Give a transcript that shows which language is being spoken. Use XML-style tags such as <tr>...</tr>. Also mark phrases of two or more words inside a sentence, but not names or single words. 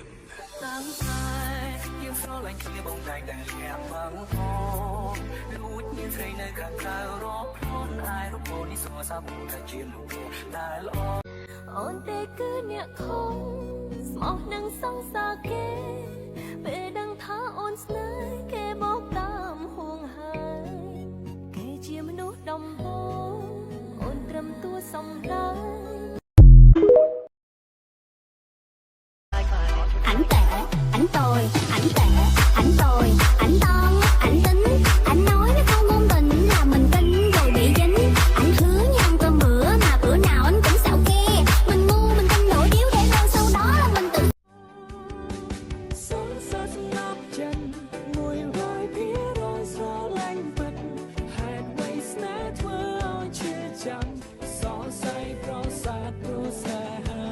<km>តាំងតែយើងស្រឡាញ់គ្នាបងតែតែរៀងមកហោលួចមានស្រីនៅខាងក្រៅរកខ្លួនអាយរកនេះសួរសាប់តែជាលោកតែល្អ អូនទេគឺអ្នកខំស្មោះនឹងសង្សារគេពេលដឹងថាអូនស្នេហ៍គេបោកតាមហួងហើយគេជាមនុស្សដំបូងអូនត្រឹមតួសំដែង</km> <vi>Ảnh tệ, ảnh tồi, ảnh tệ, ảnh tồi, ảnh toan, ảnh tính. Ảnh nói nó không ngôn tình là mình tin rồi bị dính. Ảnh hứa như ăn cơm bữa mà bữa nào anh cũng xạo ke. Mình ngu mình tin nổi điếu để rồi sau đó là mình tự</vi> <km>សងសើស្ងប់ចិត្ត100%ស្រឡាញ់ពិតហេតុអ្វីស្នេហ៍ធ្វើឲ្យឈឺចាំសរសៃប្រសាទព្រោះស្នេហា</km>